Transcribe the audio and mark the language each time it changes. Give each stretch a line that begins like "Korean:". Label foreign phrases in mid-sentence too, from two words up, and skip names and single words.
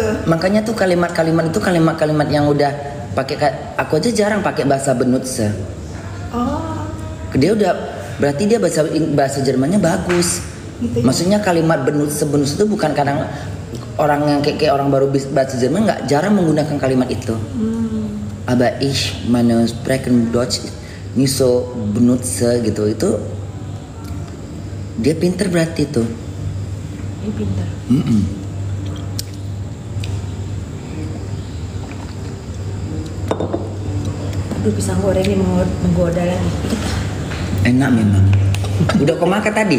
Indonesian: Makanya tuh kalimat-kalimat itu kalimat-kalimat yang udah pakai, aku aja jarang pakai bahasa benutze. Oh. Dia udah berarti dia bahasa Jermannya bagus. Gitu ya. Maksudnya kalimat benutze itu bukan kadang orang yang kayak orang baru bahasa Jerman nggak jarang menggunakan kalimat itu.
German: Aber ich meine sprechen Deutsch nicht so benutze gitu.
Indonesian: Itu Dia pinter berarti tuh. Ini pintar. Aduh, pisang gorengnya menggoda lagi. Enak memang. Udah kau makan tadi?